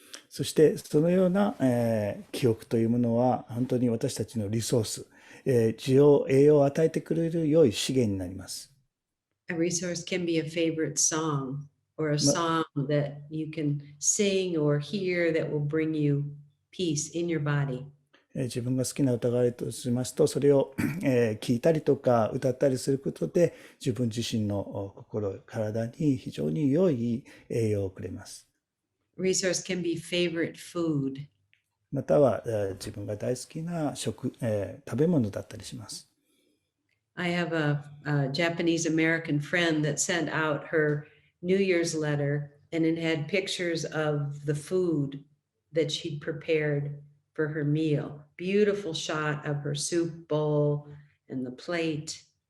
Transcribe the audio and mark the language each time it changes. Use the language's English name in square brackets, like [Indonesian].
[Japanese] そしてそのような、記憶というものは本当に私たちのリソース、栄養を与えてくれる良い資源になります。 [English] A resource can be a favorite song or a song that you can sing or hear that will bring you peace in your body. [Japanese] 自分が好きな歌があるとしますと、それを聞いたりとか歌ったりすることで、自分自身の心、体に非常に良い栄養をくれます。 [English] Resource can be favorite food. [Japanese] または自分が大好きな食べ物だったりします。 [English] I have a Japanese American friend that sent out her New Year's letter, and it had pictures of the food that she'd prepared for her meal. Beautiful shot of her soup bowl and the plate.